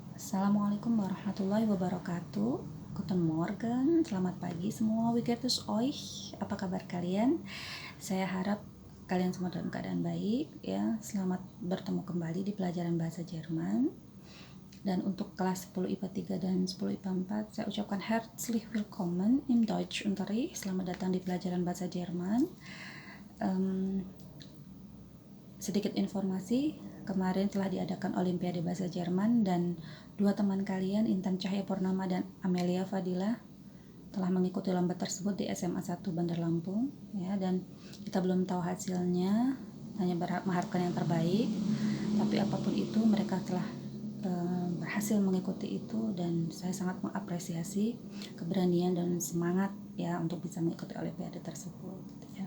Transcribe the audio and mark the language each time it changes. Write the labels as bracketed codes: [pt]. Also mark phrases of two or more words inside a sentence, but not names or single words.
[ar] السلام عليكم ورحمة الله وبركاته. [de] Guten Morgen, [id] selamat pagi semua. [de] Wie geht es euch? [id] Apa kabar kalian? Saya harap kalian semua dalam keadaan baik ya. Selamat bertemu kembali di pelajaran bahasa Jerman. Dan untuk kelas 10 IPA 3 dan 10 IPA 4, saya ucapkan [de] herzlich willkommen im Deutschunterricht. [id] Selamat datang di pelajaran bahasa Jerman. Sedikit informasi, kemarin telah diadakan Olimpiade Bahasa Jerman dan dua teman kalian, Intan Cahya Purnama dan Amelia Fadila, telah mengikuti lomba tersebut di SMA 1 Bandar Lampung ya, dan kita belum tahu hasilnya, hanya mengharapkan yang terbaik, tapi apapun itu mereka telah berhasil mengikuti itu dan saya sangat mengapresiasi keberanian dan semangat ya untuk bisa mengikuti Olimpiade tersebut ya.